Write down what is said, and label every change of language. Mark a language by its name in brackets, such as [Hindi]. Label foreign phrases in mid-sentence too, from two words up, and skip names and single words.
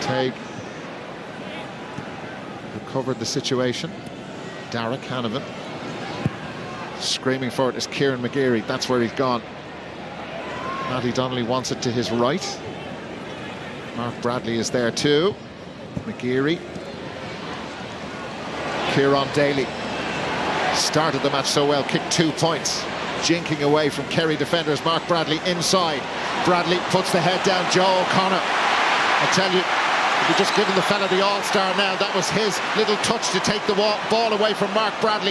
[English] Tague recovered the situation. Darragh Canavan. Screaming for it is Kieran McGeary. That's where he's gone. Matty Donnelly wants it to his right. Mark Bradley is there too. McGeary. Kieran Daly started the match so well, kicked 2 points. Jinking away from Kerry defenders. Mark Bradley inside. Bradley puts the head down. Joe O'Connor. I tell you, We've just given the fella the all-star now. That was his little touch to take the ball away from Mark Bradley.